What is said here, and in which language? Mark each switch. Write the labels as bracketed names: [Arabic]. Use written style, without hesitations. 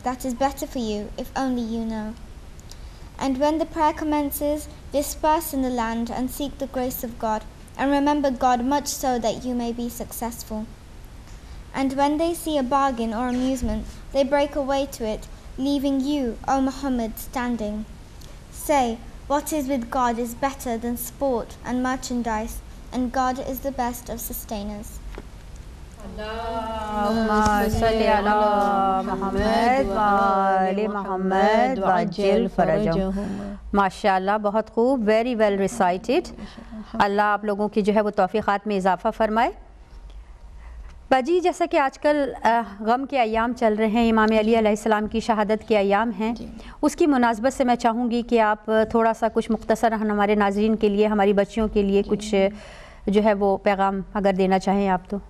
[English] That is better for you, if only you know. And when the prayer commences, disperse in the land and seek the grace of God, and remember God much so that you may be successful. And when they see a bargain or amusement, they break away to it, leaving you, O Muhammad, standing. Say, what is with God is better than sport and merchandise, and God is the best of sustainers. [Arabic] اللهم صل على محمد وآل محمد وعجل فرجهم. [Urdu] ماشاء اللہ، بہت خوب، [English] Very well recited. [Urdu] اللہ آپ لوگوں کی جو ہے وہ توفیقات میں اضافہ فرمائے. باجی، جیسا کہ آج کل غم کے ایام چل رہے ہیں، امام علی علیہ السلام کی شہادت کے ایام ہیں، اس کی مناسبت سے میں چاہوں گی کہ آپ تھوڑا سا کچھ مختصر ہمارے ناظرین کے لیے، ہماری بچیوں کے لیے کچھ جو ہے وہ پیغام اگر دینا چاہیں آپ تو.